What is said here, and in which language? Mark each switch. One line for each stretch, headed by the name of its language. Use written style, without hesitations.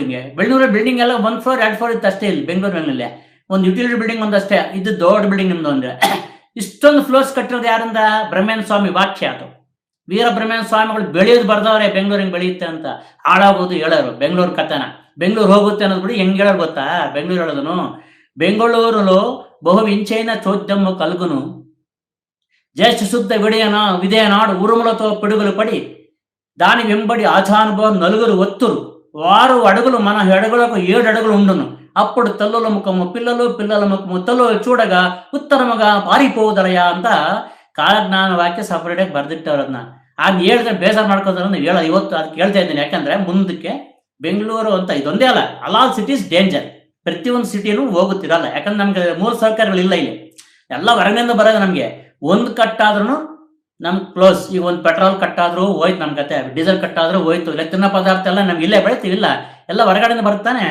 Kannada: ಹಿಂಗೆ ಬೆಂಗಳೂರಲ್ಲಿ ಬಿಲ್ಡಿಂಗ್ ಎಲ್ಲ 1 ಫ್ಲೋರ್ 2 ಫ್ಲೋರ್ ಇತ್ತು ಅಷ್ಟೇ. ಇಲ್ಲಿ ಬೆಂಗಳೂರಿನಲ್ಲಿ ಒಂದು ಯುಟಿಲಿಟಿ ಬಿಲ್ಡಿಂಗ್ ಒಂದಷ್ಟೇ ಇದು. ದೊಡ್ಡ ಬಿಲ್ಡಿಂಗ್ ನಿಮ್ದು ಅಂದ್ರೆ ಇಷ್ಟೊಂದು ಫ್ಲೋರ್ಸ್ ಕಟ್ಟಿರೋದು ಯಾರಿಂದ? ಬ್ರಹ್ಮೇಂದ್ರ ಸ್ವಾಮಿ ವಾಕ್ಯ ಅದು. ವೀರ ಬ್ರಹ್ಮೇಂದ್ರ ಸ್ವಾಮಿಗಳು ಬೆಳೆಯೋದು ಬರ್ದವ್ರೆ ಬೆಂಗಳೂರಿಗೆ ಬೆಳೆಯುತ್ತೆ ಅಂತ. ಹಾಳಾಗೋದು ಹೇಳೋರು ಬೆಂಗಳೂರು ಕಥನ. ಬೆಂಗಳೂರು ಹೋಗುತ್ತೆ ಅನ್ನೋದು ಬಿಡಿ ಹೆಂಗ್ ಹೇಳೋರು ಗೊತ್ತಾ? ಬೆಂಗಳೂರು ಹೇಳೋದನು
Telugu: ಬೆಂಗಳೂರುలో బహువించైన చోద్యము కలుగును జ్యేష్ఠ శుద్ధ విదయనాడు ఉరుములతో పిడుగులు పడి దాని వెంబడి ఆచానుభవం 4 ఒత్తురు 6 అడుగులు మన అడుగులకు 7 అడుగులు ఉండును. అప్పుడు తల్లుల ముఖము పిల్లల ముఖము తల్లులు చూడగా ఉత్తరముగా పారిపోవుదరయా
Kannada: ಅಂತ ಕಾಲಜ್ಞಾನ ವಾಕ್ಯ ಸಪರೇಟ್ ಆಗಿ ಬರ್ದಿಟ್ಟವ್ರನ್ನ. ಆಗ ಹೇಳಿದ್ರೆ ಬೇಜಾರು ಮಾಡ್ಕೋತಾರೆ ನೀವು ಹೇಳೋ ಇವತ್ತು ಅದಕ್ಕೆ ಹೇಳ್ತಾ ಇದ್ದೀನಿ. ಯಾಕಂದ್ರೆ ಮುಂದಕ್ಕೆ ಬೆಂಗಳೂರು ಅಂತ ಇದೊಂದೇ ಅಲ್ಲ, ಆಲ್ ಸಿಟೀಸ್ ಡೇಂಜರ್. ಪ್ರತಿಯೊಂದು ಸಿಟಿನೂ ಹೋಗುತ್ತಿರಲ್ಲ, ಯಾಕಂದ್ರೆ ನಮ್ಗೆ ಮೂಲ ಸರ್ಕಾರಗಳಿಲ್ಲ ಇಲ್ಲಿ, ಎಲ್ಲ ಹೊರಗಿನಿಂದ ಬರೋದು. ನಮ್ಗೆ ಒಂದು ಕಟ್ಟಾದ್ರೂ ನಮ್ಗೆ ಕ್ಲೋಸ್. ಈಗ ಒಂದು ಪೆಟ್ರೋಲ್ ಕಟ್ಟಾದ್ರೂ ಹೋಯ್ತು ನಮ್ ಕತೆ, ಡೀಸೆಲ್ ಕಟ್ಟಾದ್ರೂ ಹೋಯ್ತು, ಇಲ್ಲ ತಿನ್ನೋ ಪದಾರ್ಥ ಎಲ್ಲ ನಮ್ಗೆ ಇಲ್ಲೇ ಬೆಳಿತೀವಿಲ್ಲ, ಎಲ್ಲ ಹೊರಗಡೆಯಿಂದ ಬರ್ತಾನೆ.